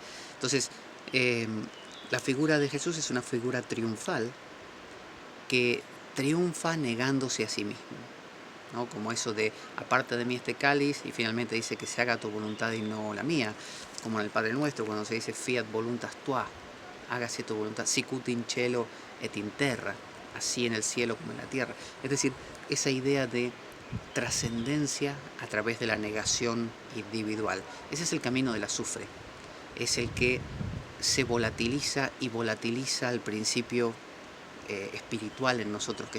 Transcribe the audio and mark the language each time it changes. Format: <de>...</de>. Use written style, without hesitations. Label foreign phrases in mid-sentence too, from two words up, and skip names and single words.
<es>Entonces, la figura de Jesús es una figura triunfal que triunfa negándose a sí mismo, ¿no? Como eso de, aparte de mí este cáliz, y finalmente dice que se haga tu voluntad y no la mía, como en el Padre Nuestro, cuando se dice</es> <la>fiat voluntas tua,</la> <es>hágase tu voluntad,</es> <la>sicut in cielo et in terra,</la> <es>así en el cielo como en la tierra. Es decir, esa idea de trascendencia a través de la negación individual. Ese es el camino del azufre, es el que se volatiliza y volatiliza al principio espiritual en nosotros, que</es>